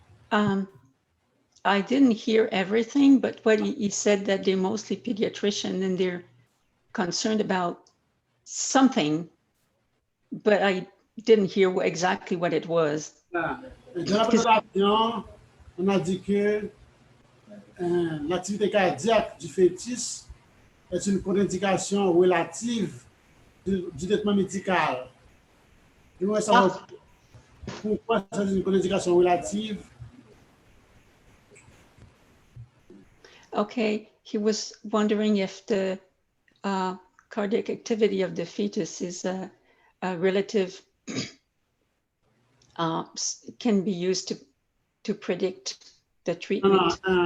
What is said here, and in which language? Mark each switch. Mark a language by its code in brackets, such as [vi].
[en] I didn't hear everything, but what he said that they're mostly pediatrician and they're concerned about something, but I didn't hear exactly what it was. [fr] Dans la présentation, on a dit que l'activité cardiaque du fœtus est une contre-indication relative du traitement médical. Je voudrais savoir pourquoi c'est une contre-indication relative. [en] Okay, he was wondering if the cardiac activity of the fetus is a relative, can be used to predict the treatment.